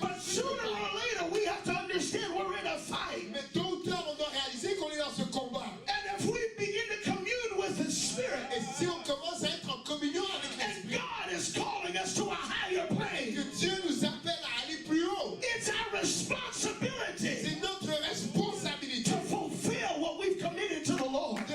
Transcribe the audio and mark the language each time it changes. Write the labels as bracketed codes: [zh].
[en] But sooner or later, we have to understand we're in a fight. [fr] Mais tôt ou tard, on doit réaliser qu'on est dans ce combat. [en] And if we begin to commune with the Spirit, [fr] Et si on commence à être en communion avec [en] and [fr] l'Esprit, [en] God is calling us to a higher [fr] que [en] plane, [fr] Dieu nous appelle à aller plus haut, [en] it's our responsibility [fr] c'est notre responsabilité [en] to fulfill what we've committed to the Lord.